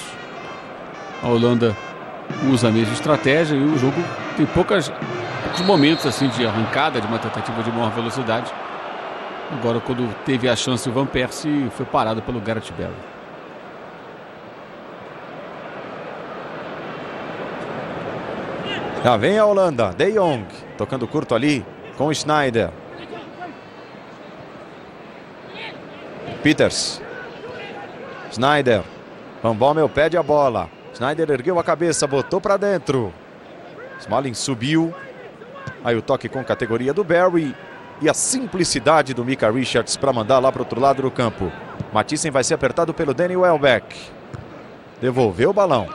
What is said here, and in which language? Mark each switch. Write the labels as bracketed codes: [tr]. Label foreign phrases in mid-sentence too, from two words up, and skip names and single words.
[pt] A Holanda usa a mesma estratégia e o jogo tem poucos momentos assim de arrancada, de uma tentativa de maior velocidade. Agora, quando teve a chance, o Van Persie foi parado pelo Gareth Bale. Já vem a Holanda, De Jong, tocando curto ali com o Sneijder. Pieters. Sneijder. Van Bommel pede a bola. Sneijder ergueu a cabeça, botou para dentro. Smalling subiu. Aí o toque com categoria do Barry. E a simplicidade do Micah Richards para mandar lá para o outro lado do campo. Mathisen vai ser apertado pelo Danny Welbeck. Devolveu o balão.